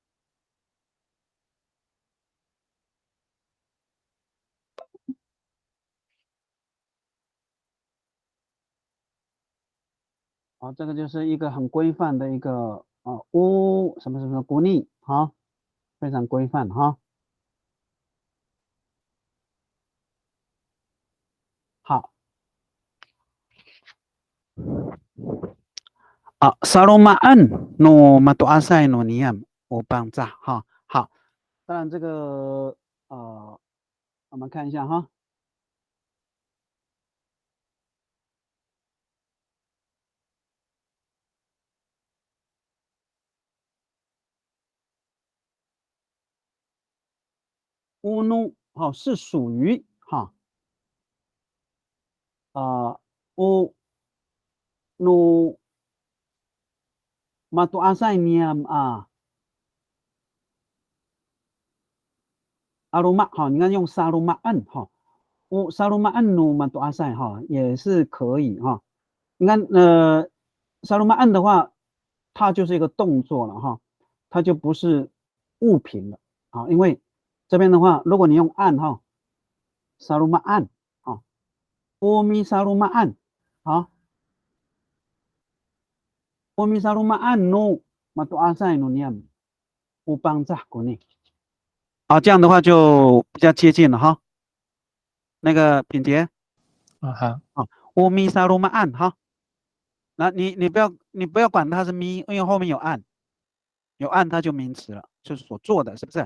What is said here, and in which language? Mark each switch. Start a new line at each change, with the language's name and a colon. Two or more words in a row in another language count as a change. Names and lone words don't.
Chinese: 好，这个就是一个很规范的一个什么什么古逆，好，非常规范哈。
Amis: 好。Sarumaan no matuasay no niyam upang 哈。
Chinese: 好，当然这个我们看一下哈。乌努好是属于哈乌努
Amis: matuasay niyam aroma
Chinese: 好，你看用 sarumaan 哈。
Amis: sarumaan no matuasay
Chinese: 哈也是可以哈。你看sarumaan 的话，它就是一个动作了哈，它就不是物品了啊。因为这边的话，如果你用按哈 sarumaan 啊
Amis: umi sarumaan
Chinese: 好
Amis: umi sarumaan no matuasay no niam upang zakuni
Chinese: 好，这样的话就比较接近了哈。那个品杰好
Amis: umi sarumaan
Chinese: 哈。那你不要管它是咪，因为后面有按，有按它就名词了，就是所做的，是不是？